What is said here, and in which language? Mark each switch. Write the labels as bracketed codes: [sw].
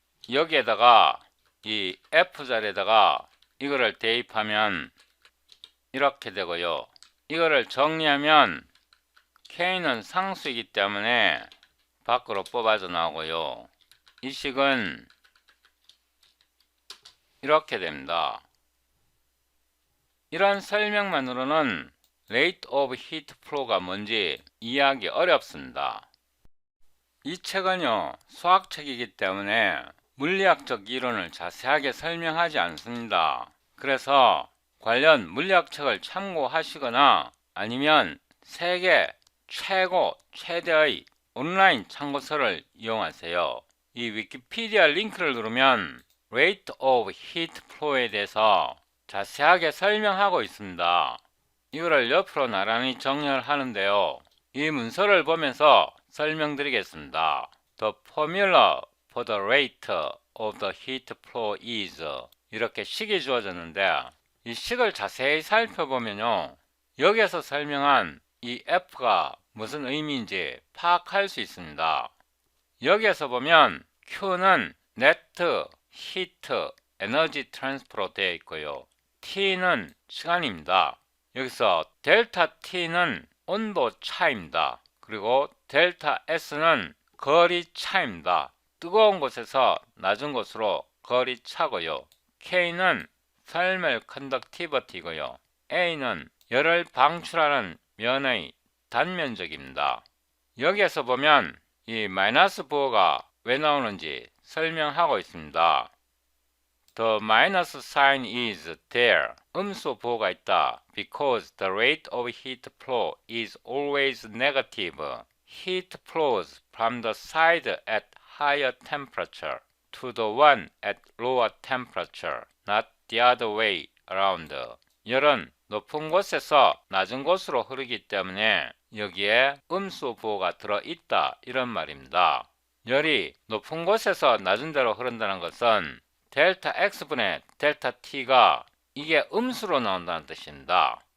[ko] 여기에다가 이 F자리에다가 이거를 대입하면 이렇게 되고요. 이거를 정리하면 K는 상수이기 때문에 밖으로 뽑아져 나오고요. 이 식은 이렇게 됩니다. 이런 설명만으로는 Rate of Heat Flow가 뭔지 이해하기 어렵습니다. 이 책은요, 수학책이기 때문에 물리학적 이론을 자세하게 설명하지 않습니다. 그래서 관련 물리학책을 참고하시거나 아니면 세계 최고, 최대의 온라인 참고서를 이용하세요. 이 위키피디아 링크를 누르면 Rate of Heat Flow에 대해서 자세하게 설명하고 있습니다. 이거를 옆으로 나란히 정렬하는데요. 이 문서를 보면서 설명드리겠습니다. [en] The formula for the rate of the heat flow is [ko] 이렇게 식이 주어졌는데 이 식을 자세히 살펴보면요. 여기에서 설명한 이 F가 무슨 의미인지 파악할 수 있습니다. 여기에서 보면 Q는 net heat energy transfer로 되어 있고요. T는 시간입니다. 여기서 델타 T는 온도 차입니다. 그리고 델타 S는 거리 차입니다. 뜨거운 곳에서 낮은 곳으로 거리 차고요. K는 thermal conductivity고요. A는 열을 방출하는 면의 단면적입니다. 여기에서 보면 이 마이너스 부호가 왜 나오는지 설명하고 있습니다. [en] The minus sign is there. [ko] 음수 부호가 있다. [en] Because the rate of heat flow is always negative. Heat flows from the side at higher temperature to the one at lower temperature, not the other way around. [ko] 열은 높은 곳에서 낮은 곳으로 흐르기 때문에 여기에 음수 부호가 들어있다 이런 말입니다. 열이 높은 곳에서 낮은 데로 흐른다는 것은 델타 X분의 델타 T가 이게 음수로 나온다는 뜻입니다.